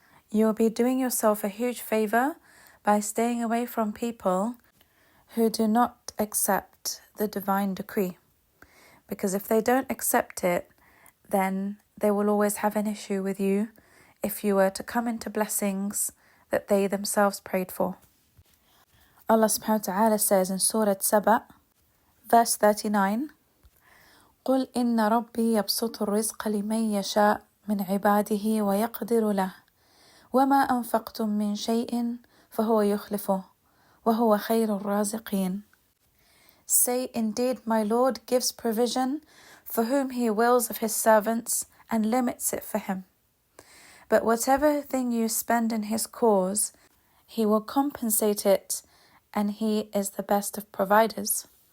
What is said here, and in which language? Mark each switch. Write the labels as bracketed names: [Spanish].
[English] You'll be doing yourself a huge favor by staying away from people who do not accept the divine decree. Because if they don't accept it, then they will always have an issue with you if you were to come into blessings that they themselves prayed for. [Arabic] Allah subhanahu wa ta'ala says in Surah Saba, verse 39, قُلْ إِنَّ رَبِّي يَبْسُطُ الرِّزْقَ لِمَنْ يَشَاءُ مِنْ عِبَادِهِ وَيَقْدِرُ لَهُ وَمَا أَنْفَقْتُم مِّن شَيْءٍ فَهُوَ يُخْلِفُهُ وَهُوَ خَيْرُ الرَّازِقِينَ. [English] Say, indeed, my Lord gives provision for whom He wills of His servants and limits it for him. But whatever thing you spend in His cause, He will compensate it, and He is the best of providers.